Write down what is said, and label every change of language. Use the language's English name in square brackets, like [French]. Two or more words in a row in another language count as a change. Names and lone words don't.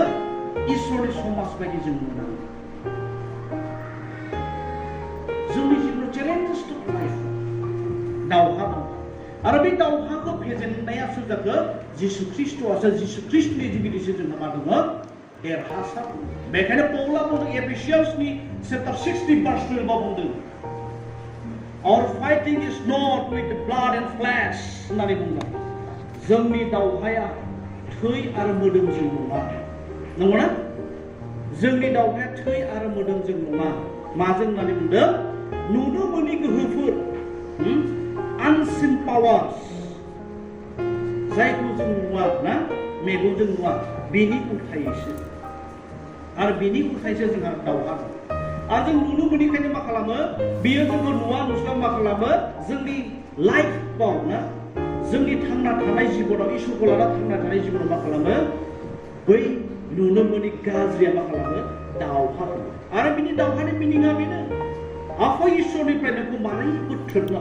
[Bodo] इसोरनि समाज बायदि जों मोना। जोंनि जिबनाव चेलेन्जेस दं, लाइफ दावहा दं। आरो बे दावहाखौ फेजेननाया सोर जाखो? जिसु ख्रिस्ट'आसो। जिसु ख्रिस्टनि जुगिदिसो जोंहा मा दङ? देरहासार। बेखायनो पौला बुंदों एफिसियान्सनि चैप्टार 60 verse 12 बुंदों, [English] Our fighting is not with blood and flesh [Bodo] होननानै बुंबाय। जोंनि दावहाया थै आरो मोदोमजों नङा, नंगौना? जोंनि दावहाया थै आरो मोदोमजों नङा। माजों होननानै बुंदों? नुनो मोनि गोहोफोर, [English] unseen powers, [Bodo] जायखौ जों नुवा ना, मेगनजों नुवा, बेनि उल्थायैसो। आरो बेनि उल्थायैसो जोंहा दावहा दं। आरो जों नुनो मोनिखायनो मा खालामो? बेयो जोंखौ नुवा नुस्लाब मा खालामो? जोंनि लाइफआव ना जोंनि थांना थानाय जिबनाव इसोरखौ लाना थांना थानाय जिबनाव मा खालामो बै नुनो मोनि गाज्रिया मा खालामो दावहा होयो आरो बिनि दावहानि मिनिङा बेनो आफा इसोरनिफ्राय नोंखौ मारै बोथ्रोदनो